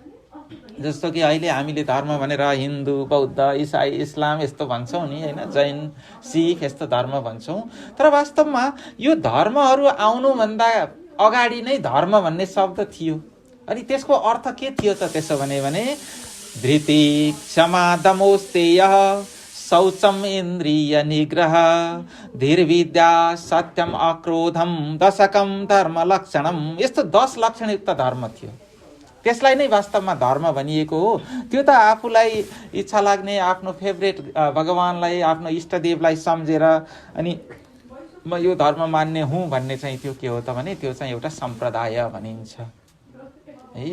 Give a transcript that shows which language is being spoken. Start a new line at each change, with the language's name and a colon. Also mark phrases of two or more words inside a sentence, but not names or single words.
Nepali: जस्तो कि अहिले हामीले धर्म भनेर हिन्दू, बौद्ध, इसाई, इस्लाम यस्तो भन्छौँ नि, होइन, जैन, सिख यस्तो धर्म भन्छौँ। तर वास्तवमा यो धर्महरू आउनुभन्दा अगाडि नै धर्म भन्ने शब्द थियो। अनि त्यसको अर्थ के थियो त त्यसो भने
Sanskrit: धृति, क्षमा, दमोस्तेय, शौचम, इन्द्रिय निग्रह, धीर विद्या, सत्यम, अक्रोधम, दशकम, धर्म लक्षणम,
Nepali: यस्तो 10 लक्षणयुक्त धर्म थियो। त्यसलाई नै वास्तवमा धर्म भनिएको हो। त्यो त आफूलाई इच्छा लाग्ने आफ्नो फेभरेट भगवानलाई, आफ्नो इष्टदेवलाई सम्झेर अनि म यो धर्म मान्ने हुँ भन्ने चाहिँ त्यो के हो त भने त्यो चाहिँ एउटा सम्प्रदाय भनिन्छ है।